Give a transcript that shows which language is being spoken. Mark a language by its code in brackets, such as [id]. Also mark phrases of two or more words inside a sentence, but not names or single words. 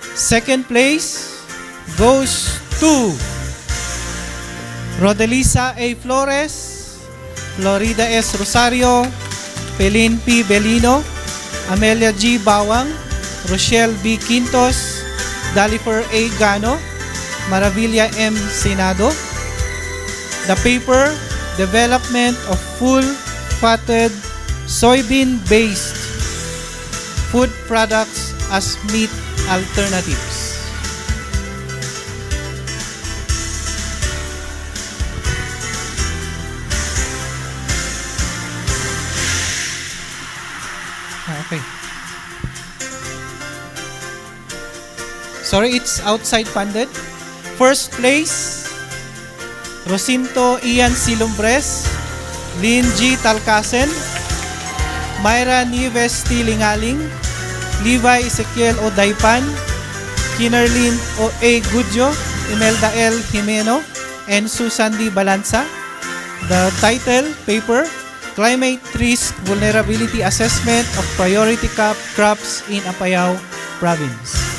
[en] Second place goes to Rodelisa A. Flores, Florida S. Rosario, Pelin P. Belino, Amelia G. Bawang, Rochelle B. Quintos, Dalifer A. Gano, Maravilla M. Senado. The paper, Development of Full-Fatted Soybean-Based Food Products as Meat Alternatives. Okay. Sorry, it's outside funded. First place, Rosinto Ian Silumbres, Lynn G. Talcasen, Myra Nieves T. Lingaling, Levi Ezequiel O. Daipan, Kinerlin O. A. Gudjo, Imelda L. Jimeno, and Susan D. Balanza. The title, paper, Climate Risk Vulnerability Assessment of Priority Crops in Apayao Province.